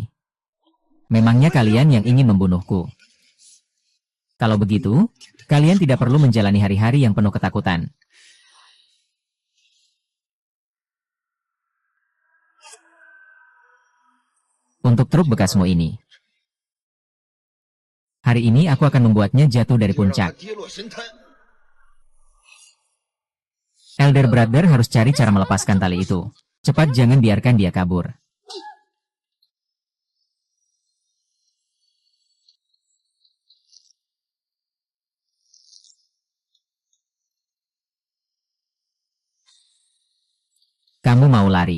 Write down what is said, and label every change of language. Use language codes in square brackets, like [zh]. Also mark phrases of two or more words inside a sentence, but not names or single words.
[id] Memangnya kalian yang ingin membunuhku? Kalau begitu, kalian tidak perlu menjalani hari-hari yang penuh ketakutan. untuk truk bekasmu ini. Hari ini aku akan membuatnya jatuh dari [zh] 就让他 [id] puncak. [zh] 跌落神滩。 [en] Elder Brother [id] harus cari cara melepaskan tali itu. Cepat, jangan biarkan dia kabur. Kamu mau lari?